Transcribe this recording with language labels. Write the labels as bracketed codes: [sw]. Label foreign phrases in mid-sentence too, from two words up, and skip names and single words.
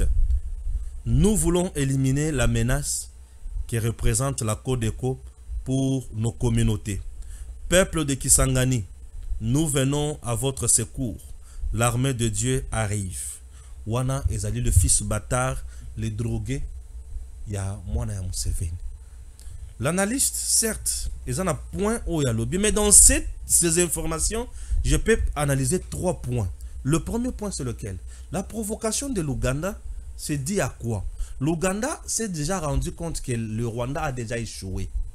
[fr] Nous voulons éliminer la menace qui représente la Codeco pour nos communautés. Peuple de Kisangani, nous venons à votre secours. L'armée de Dieu arrive. [ln] Wana ezali [fr] le fils bâtard, les drogués, [ln] ya mwana ya Museveni. [fr] L'analyste, certes, ils en a point au yalobi, mais dans ces informations, je peux analyser 3 points. Le premier point, c'est lequel? La provocation de l'Ouganda, c'est dit à quoi? L'Ouganda s'est déjà rendu compte que le Rwanda a déjà échoué.